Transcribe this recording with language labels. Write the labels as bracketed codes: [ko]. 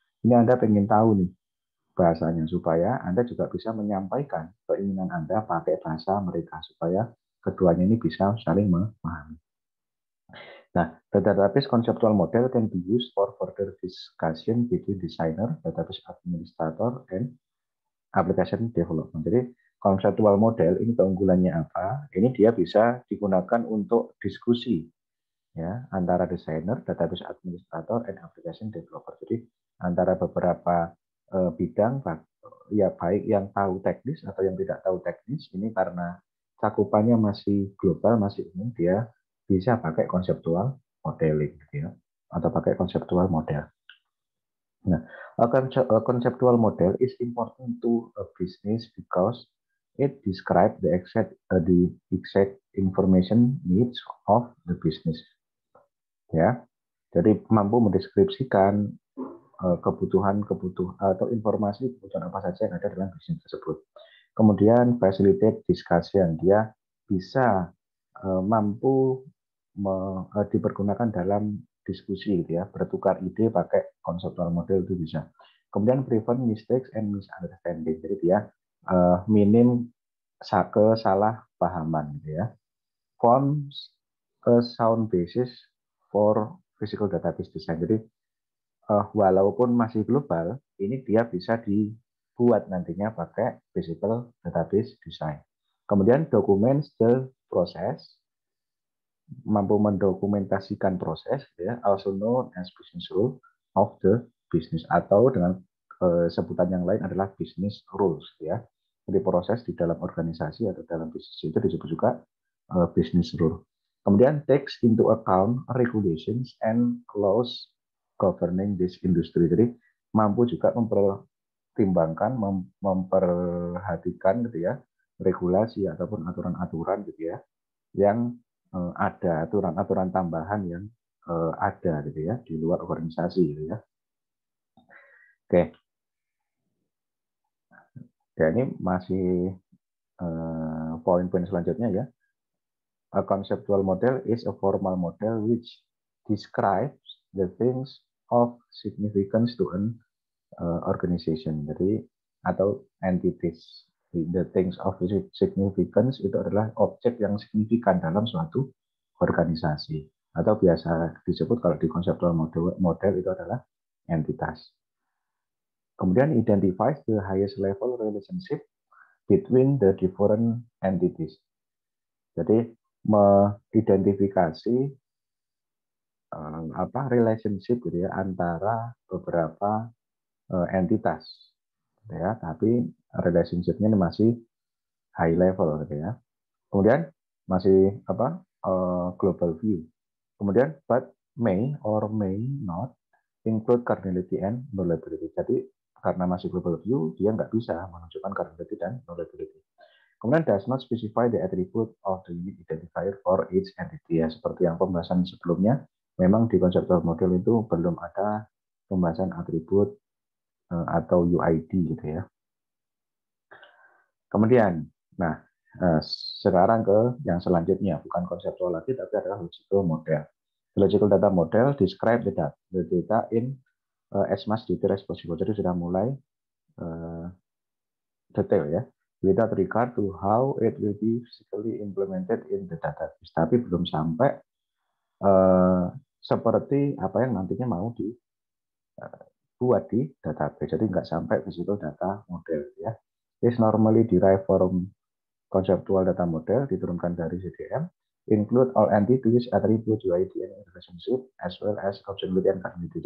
[id] Ini Anda pengen tahu nih bahasanya supaya Anda juga bisa menyampaikan keinginan Anda pakai bahasa mereka supaya keduanya ini bisa saling memahami. [en] Nah, the database conceptual model can be used for further discussion between designer, database administrator, and application development. [id] Jadi, conceptual model ini keunggulannya apa? Ini dia bisa digunakan untuk diskusi ya antara desainer, database administrator, [en] and application developer. [id] Jadi, antara beberapa bidang ya baik yang tahu teknis atau yang tidak tahu teknis, ini karena cakupannya masih global, masih umum, dia bisa pakai konseptual modeling gitu ya, atau pakai konseptual model. [en] Nah, a conceptual model is important to a business because it describes the exact information needs of the business. [id] Ya, jadi mampu mendeskripsikan kebutuhan atau informasi kebutuhan apa saja yang ada dalam bisnis tersebut. Kemudian [en] facilitate discussion, [id] dia bisa mampu dipergunakan dalam diskusi gitu ya, bertukar ide pakai conceptual model itu bisa. Kemudian [en] prevent mistakes and misunderstanding, [id] jadi dia minim kesalahpahaman gitu ya. [en] Forms a sound basis for physical database design. [id] Jadi walaupun masih global, ini dia bisa dibuat nantinya pakai physical database design. Kemudian [en] documents the process [id] mampu mendokumentasikan proses, ya, [en] also known as business rule of the business, [id] atau dengan sebutan yang lain adalah business rules, ya. Jadi proses di dalam organisasi atau dalam bisnis itu disebut juga business rule. Kemudian [en] takes into account regulations and laws governing this industry. [id] Jadi mampu juga mempertimbangkan, memperhatikan gitu ya, regulasi ataupun aturan-aturan gitu ya, yang ada aturan-aturan tambahan yang ada gitu ya di luar organisasi gitu ya. Oke, ya ini masih poin-poin selanjutnya ya. [en] A conceptual model is a formal model which describes the things of significance to an organization. [id] Jadi atau entities. [en] The things of significance [id] itu adalah objek yang signifikan dalam suatu organisasi. Atau biasa disebut kalau di conceptual model itu adalah entitas. Kemudian [en] identifies the highest level relationship between the different entities. [id] Jadi mengidentifikasi relationship gitu ya antara beberapa entitas, gitu ya. Tapi relationship-nya masih high level gitu ya. Kemudian masih global view. Kemudian [en] but may or may not include cardinality and nullability. [id] Jadi karena masih global view, dia nggak bisa menunjukkan cardinality dan nullability. Kemudian [en] does not specify the attribute of the unique identifier for each entity. [id] Ya, seperti yang pembahasan sebelumnya, memang di conceptual model itu belum ada pembahasan atribut atau UID gitu ya. Kemudian, nah sekarang ke yang selanjutnya, bukan konseptual lagi, tapi adalah logical model. [en] Logical data model describe the data in as much detail as possible. [id] Jadi sudah mulai detail ya, [en] without regard to how it will be physically implemented in the database. [id] Tapi belum sampai seperti apa yang nantinya mau dibuat di database. Jadi nggak sampai physical data model ya. [en] Is normally derived from conceptual data model, [id] diturunkan dari CDM, [en] include all entities, attributes, UID, and relationship, as well as objectivity and cardinality.